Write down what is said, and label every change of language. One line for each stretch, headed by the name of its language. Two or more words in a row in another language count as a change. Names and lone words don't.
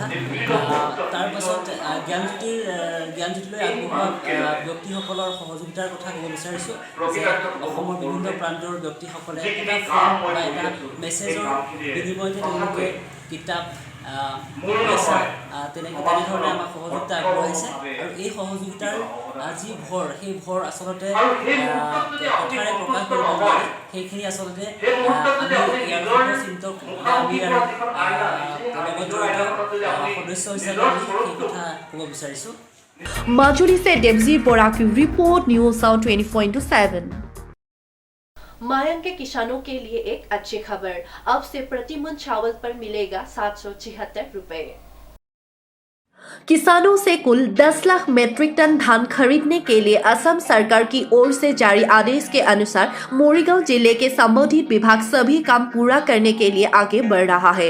Assamese: তাৰ পাছত জ্ঞানজ্যোতিলৈ আগবঢ়োৱা ব্যক্তিসকলৰ সহযোগিতাৰ কথা ক'ব বিচাৰিছোঁ যে অসমৰ বিভিন্ন প্ৰান্তৰ ব্যক্তিসকলে এটা ফোন বা এটা মেছেজৰ বিনিময়তে তেওঁলোকে কিতাপ তেনেধৰণে আমাক সহযোগিতা আগবঢ়াইছে আৰু এই সহযোগিতাৰ যি ভৰ সেই ভৰ আচলতে কথাৰে প্ৰকাশ কৰিব নোৱাৰি। সেইখিনি আচলতে আমি ইয়াৰ চিন্তক আমি ইয়াৰ লগত জড়িত সদস্য হিচাপে আমি সেই কথা ক'ব বিচাৰিছোঁ।
Hindi: माजुली से देवजीत बोरा की रिपोर्ट, न्यूज साउंड 24/7। मायंग के किसानों के लिए एक अच्छी खबर, अब से प्रति मन चावल पर मिलेगा 776 रुपए। किसानों से कुल 10 लाख मीट्रिक टन धान खरीदने के लिए असम सरकार की ओर से जारी आदेश के अनुसार मोरीगांव जिले के संबंधित विभाग सभी काम पूरा करने के लिए आगे बढ़ रहा है।